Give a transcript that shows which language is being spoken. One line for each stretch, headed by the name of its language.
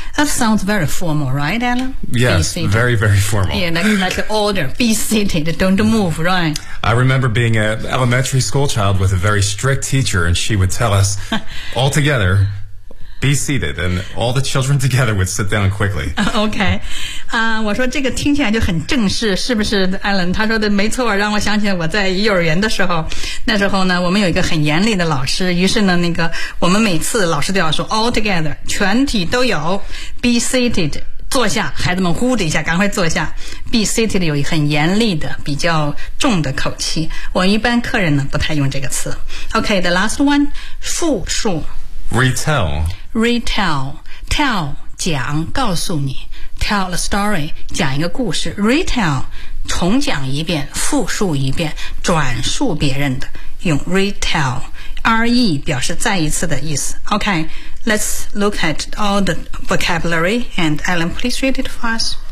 English: That sounds very formal, right, Alan? Yes, very, very formal. Yeah, like the order. Be seated, don't move, right? I remember being an elementary school child with a very strict teacher, and she would tell us all together. Be seated, and all the children together would sit down quickly. Okay.
Chinese: 我说这个听起来就很正式，是不是 Alan? 他说的没错，让我想起我在幼儿园的时候，那时候呢，我们有一个很严厉的老师，于是呢，那个我们每次老师都要说
English: all together,
Chinese: 全体都有
English: be seated,
Chinese: 坐下，孩子们呼的一下，赶快坐下。 Be seated 有一很严厉的、比较重的口气。我一般客人呢不太用这个词。
English: Okay, the last one,
Chinese: 复数。
English: Retail. Tell,
Chinese: 讲告诉你
English: Tell a story,
Chinese: 讲一个故事
English: Retail,
Chinese: 重讲一遍复述一遍转述别人的用
English: retail RE
Chinese: 表示再一次的意思
English: OK, let's look at all the vocabulary And Alan, please read it for us